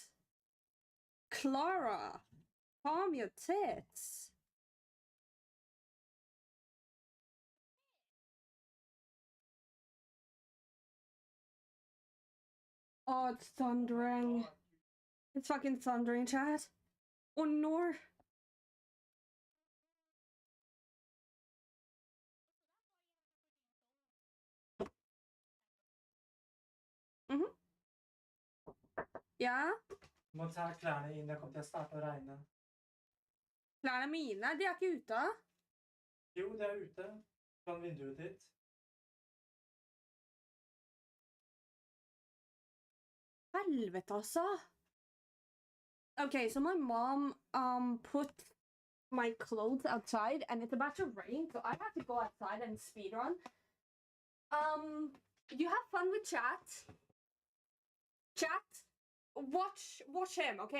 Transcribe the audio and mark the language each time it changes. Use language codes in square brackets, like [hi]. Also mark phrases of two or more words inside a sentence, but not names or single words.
[en] Clara, calm your tits. Oh, it's thundering. It's fucking thundering, chat. Oh no. Mhm. [no] Ja? Må ta klærne inn, det kommer til å starte å regne. Klærne mine, de er ikke ute. Jo, det er ute. Fra vinduet ditt. Helvete, altså. [en] Okay, so my mom put my clothes outside and it's about to rain, so I have to go outside and speedrun. You have fun with chat. Chat, watch him, okay?